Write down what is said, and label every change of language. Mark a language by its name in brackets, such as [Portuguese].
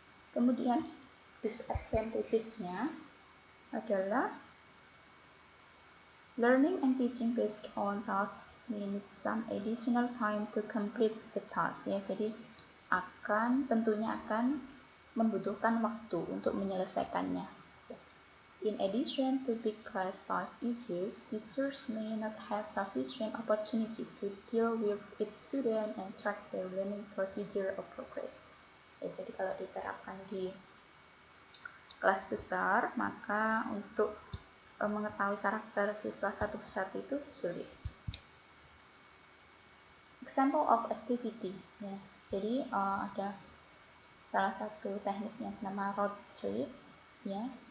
[Indonesian] Kemudian disadvantages-nya adalah [English] learning and teaching based on tasks may need some additional time to complete the task ya. [Indonesian] Jadi tentunya akan membutuhkan waktu untuk menyelesaikannya. [English] In addition to big class task issues, teachers may not have sufficient opportunity to deal with each student and track their learning procedure or progress. [Indonesian] Ya, jadi kalau diterapkan di kelas besar, maka untuk mengetahui karakter siswa satu persatu itu sulit. [English] Example of activity, [Indonesian] ya. Jadi ada salah satu teknik yang bernama road trip, ya.